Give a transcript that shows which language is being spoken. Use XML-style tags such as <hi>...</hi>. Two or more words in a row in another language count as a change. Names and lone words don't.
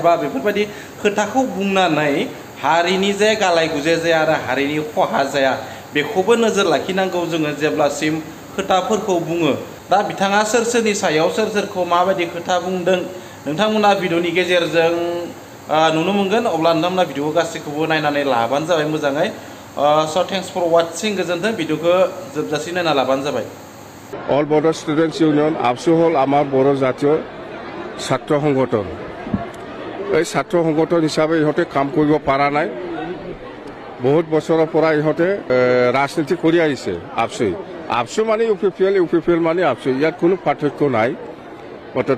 <brx>बा बेफोरबायदि खोथाखौ बुंनानै हारिनि जे गालाय गुजाय जाया आरो हारिनि खहा जाया बेखौबो नोजोर लाखिनांगौ जोङो जेब्लासिम खोथाफोरखौ बुङो दा बिथाङा सोरनि सायाव सोरखौ माबायदि खोथा बुंदों नोंथांमोना भिडिअनि गेजेरजों नुनो मोनगोन अब्ला नोंथांमोना भिडिअखौ गासैखौबो नायनानै लाबानो जाबाय मोजाङै</brx> <en>so thanks for watching</en> <brx>गोजोन्थों भिडिअखौ जोबजासिम नायना लाबानो जाबाय</brx> <as>অল বড়ো স্টুডেন্টস ইউনিয়ন আপসু হল আমার বড়ো জাতীয় ছাত্র সংগঠন এই ছাত্র সংগঠন হিসাবে ইহঁতে কাম কৰিব পৰা নাই বহুত বছৰৰ পৰা ইহঁতে ৰাজনীতি কৰি আহিছে আপসু মানে ইউ পি পি এল মানে আপসু ইয়াত কোনো পাৰ্থক্য নাই মুঠতে</as>